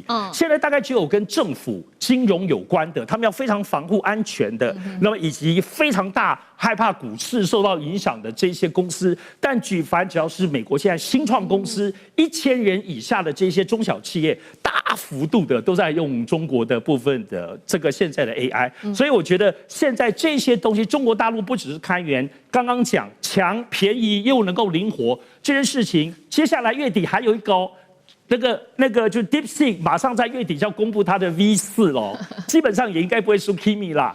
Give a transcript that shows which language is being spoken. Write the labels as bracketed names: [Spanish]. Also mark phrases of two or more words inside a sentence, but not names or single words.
[Chinese] 現在大概只有跟政府、金融有關的，他們要非常防護安全的，那麼以及非常大害怕股市受到影響的這些公司。但舉凡只要是美國現在新創公司1000人以下的這些中小企業，大幅度的都在用中國的部分的這個現在的 AI。所以我覺得現在這些東西，中國大陸不只是開源。剛剛講強便宜又能夠靈活這件事情，接下來月底還有一個那個就 DeepSeek 馬上在月底就要公布它的 V4了，基本上也應該不會輸 Kimi 啦。